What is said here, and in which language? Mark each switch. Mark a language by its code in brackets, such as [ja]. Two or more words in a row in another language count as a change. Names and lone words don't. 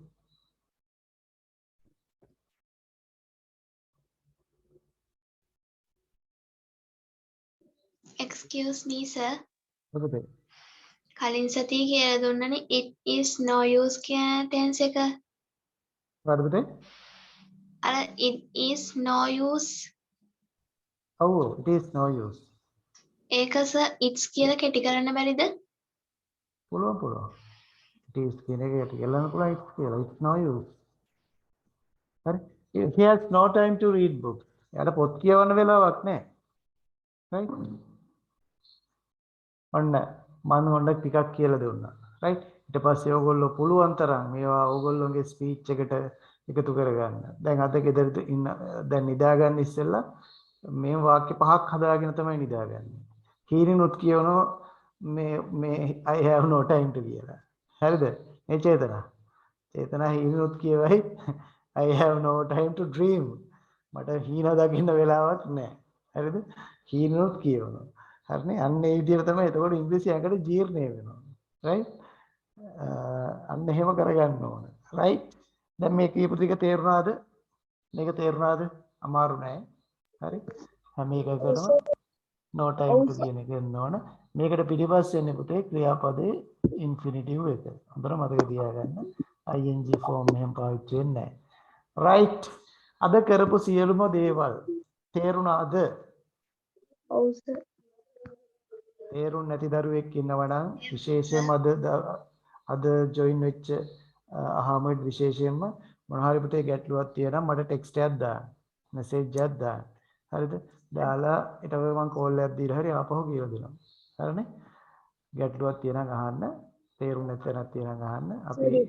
[en] Excuse me, sir. [si] මොකද? කලින් සතියේ කියලා දුන්නනේ [en] it is no use [si] කියන tense එක. මොකද? අර [en] it is no use. [si] ඔව් [en] it is no use. [si] ඒක [en] sir it's [si] කියලා කෙටි කරන්න බැරිද? පුළුවන්. [en] It is [si] කියන එක කෙටි කරන්න පුළුවන් it's කියලා. [en] It's no use. [si] හරි. [en] He has no time to read books. [si] එයාට පොත් කියවන්න වෙලාවක් නැහැ. right? ඔන්න මම හොඳ ටිකක් කියලා දුන්නා. right? ඊට පස්සේ ඕගොල්ලෝ පුළුවන් තරම් මේවා ඕගොල්ලෝගේ ස්පීච් එකට එකතු කරගන්න. දැන් අද ගෙදර ඉන්න දැන් නිදා ගන්න ඉස්සෙල්ලා මේ වාක්‍ය පහක් හදාගෙන තමයි නිදාගන්නේ. කීරිනුත් කියනවා මේ [en] I have no time to [si] කියලා. හරිද? මේ චේතනා හීනුත් කියවයි [en] I have no time to dream. [si] මට හීන දකින්න වෙලාවක් නැහැ. හරිද? හීනුත් කියවනවා. හරිනේ? අන්න ඒ විදිහට තමයි එතකොට ඉංග්‍රීසි අඟට ජීර්ණය වෙනවා. right? අන්න එහෙම කරගන්න ඕන. right? දැන් මේ කියපු ටික තේරුණාද? මේක තේරුණාද? අමාරු නෑ. හරි? හැම එකකටම [en] no time to [si] කියන එක එන්න ඕන. මේකට පිටිපස්සේ එන්නේ පුතේ ක්‍රියාපදේ ඉන්ෆිනිටිව් එක. හොඳට මතක තියාගන්න. [en] ing form [si] එහෙම පාවිච්චි වෙන්නේ නැහැ. right? අද කරපු සියලුම දේවල් තේරුණාද? ඔව් සර්. තේරුම් නැති දරුවෙක් ඉන්නවා නම් විශේෂයෙන්ම අද ජොයින් වෙච්ච අහමඩ් විශේෂයෙන්ම මොන හරි පුතේ ගැටලුවක් තියෙනවා මට ටෙක්ස්ට් එකක් දාන්න මෙසේජ් එකක් දාන්න හරිද දාලා ඊට පස්සේ මම කෝල් එකක් දීලා හරි ආපහු කියලා දෙනවා හරිනේ ගැටලුවක් තියෙනවා අහන්න තේරුම් නැත්නම් තියෙනවා අහන්න අපි